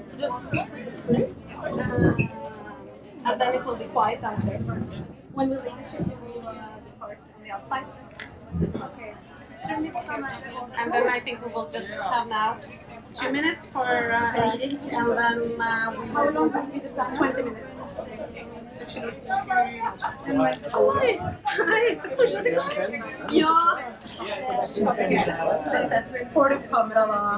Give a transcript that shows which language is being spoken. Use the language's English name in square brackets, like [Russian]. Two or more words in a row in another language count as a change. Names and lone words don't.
[English] So just and then it will be quiet downstairs. When we leave the ship, we will depart on the outside. Okay. And then I think we will just have now 2 minutes for reading, and then we will go back with 20 minutes. [Norwegian] Så det skulle Hei, så koselig. Ja. Får du kamera da?